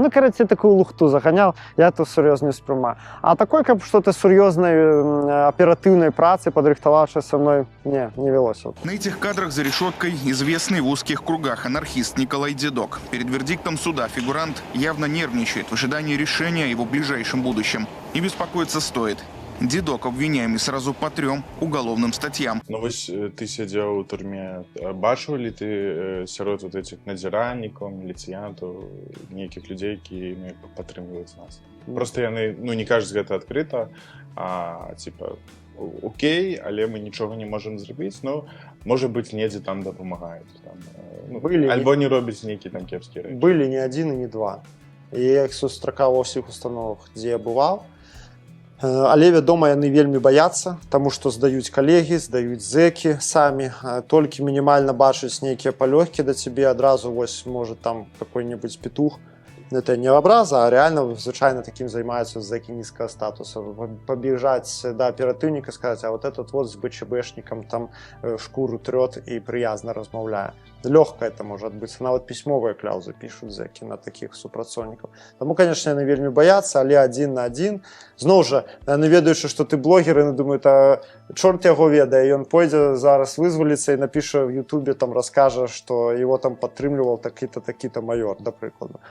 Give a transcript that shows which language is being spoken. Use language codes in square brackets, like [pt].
[ru] Ну, короче, такую лухту загонял, я это серьезно не сприймаю. А такой, как что-то серьезной оперативной працы, подрихтовавшей со мной, не велось. На этих кадрах за решеткой известный в узких кругах анархист Николай Дедок. Перед вердиктом суда фигурант явно нервничает в ожидании решения о его ближайшем будущем. И беспокоиться стоит. Дедок обвиняемый сразу по 3 уголовным статьям. Ну, вось ты сидел в турме. [be] Бачыў ли ты сярод вот этих надзіральнікаў, міліцыянтаў, нейкіх людзей, які падтрымліваюць нас? Просто яны, ну, не кажуць гэта адкрыта, а типа, окей, але мы нічога не можам зрабіць, ну, можа быць, недзе там дапамагаюць. Ну, альбо не робяць нейкі там кепскія рэчы. Былі не адзін і не два. І я іх сустракаў ва ўсіх установах, дзе я бываў. Але, вядома, яны вельмі баяцца, таму што здаюць калегі, здаюць зэкі самі, толькі мінімальна бачыць нейкія палёгкі да цябе, адразу вось, можа, там [ru] какой-нибудь петух. Это не образа, а реально, [be] звычайно, таким займаюцца [ru] зэкі низкого статуса. Побежать до оперативника, сказать, а вот этот вот с БЧБшником там шкуру трет и приязно размаўляе. Лёгка это может быть. [be] Нават пісьмовыя кляузы пишут зэкі на таких супрацоўнікаў. Таму, конечно, яны вельмі баяцца, але адзін на адзін. Зноў жа, яны ведаючы, што ты блогер, яны думаюць, а чорт яго ведае, ён пойдзе зараз вызваліцца і напіша в Ютубе, там раскажа, што его там падтрымліваў такі-то, такі-то майор, да прыкладу.